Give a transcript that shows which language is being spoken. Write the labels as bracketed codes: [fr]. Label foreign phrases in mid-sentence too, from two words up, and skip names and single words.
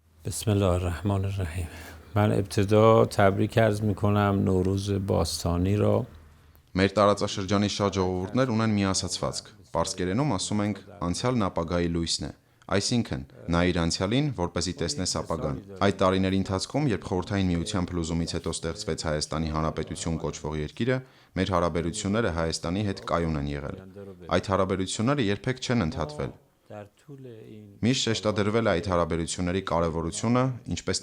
[ar] بسم الله الرحمن الرحیم. [fa] من ابتدا تبریک عرض میکنم نوروز باستانی را. [hy] Մեր տարածաշրջանի շատ ժողովուրդներ ունեն մի ասացվածք։ Պարսկերենում ասում ենք անցյալն ապագայի լույսն է։ Այսինքն, նա իր անցյալին, որպեսզի տեսնես ապագան։ Այդ տարիների ընթացքում, երբ Խորհրդային Միության փլուզումից հետո ստեղծվեց Հայաստանի Հանրապետություն կոչվող երկիրը, մեր հարաբերությունները Հայաստանի հետ կայուն են եղել։ Այդ հարաբերությունները երբեք չեն ընդհատվել։ Միշտ շեշտադրվել է այդ հարաբերությունների կարևորությունը ինչպես